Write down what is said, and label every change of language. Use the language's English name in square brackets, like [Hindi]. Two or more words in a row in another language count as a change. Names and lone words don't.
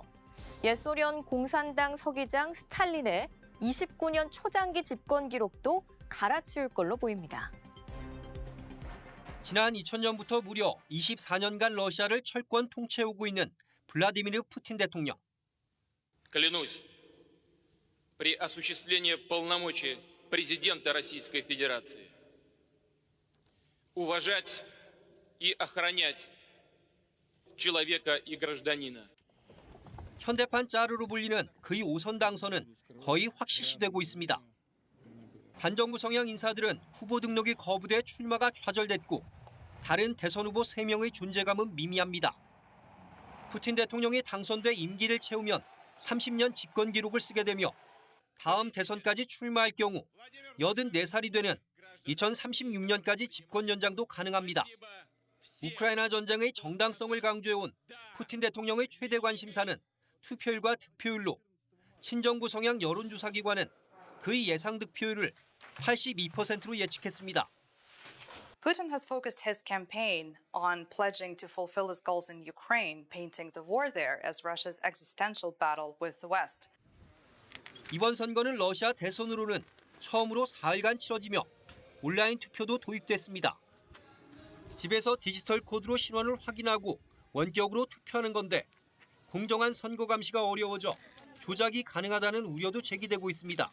[Korean] 옛 소련 공산당 서기장 스탈린의 29년 초장기 집권 기록도 갈아치울 걸로 보입니다. 지난 2000년부터 무려 24년간 러시아를 철권 통치해오고 있는 블라디미르 푸틴 대통령. [Russian] Клянусь, при осуществлении полномочий президента Российской Федерации уважать и охранять человека и гражданина. [Korean] 현대판 짜르로 불리는 그의 5선 당선은 거의 확실시되고 있습니다. 반정부 성향 인사들은 후보 등록이 거부돼 출마가 좌절됐고 다른 대선 후보 3명의 존재감은 미미합니다. 푸틴 대통령이 당선돼 임기를 채우면 30년 집권 기록을 쓰게 되며 다음 대선까지 출마할 경우 84살이 되는 2036년까지 집권 연장도 가능합니다. 우크라이나 전쟁의 정당성을 강조해온 푸틴 대통령의 최대 관심사는 투표율과 득표율로 친정부 성향 여론조사기관은 그의 예상 득표율을 82%로 예측했습니다. [English] Putin has focused his campaign on pledging to fulfill his goals in Ukraine, painting the war there as Russia's existential battle with the West. [Korean] 이번 선거는 러시아 대선으로는 처음으로 4일간 치러지며 온라인 투표도 도입됐습니다. 집에서 디지털 코드로 신원을 확인하고 원격으로 투표하는 건데 공정한 선거 감시가 어려워져 조작이 가능하다는 우려도 제기되고 있습니다.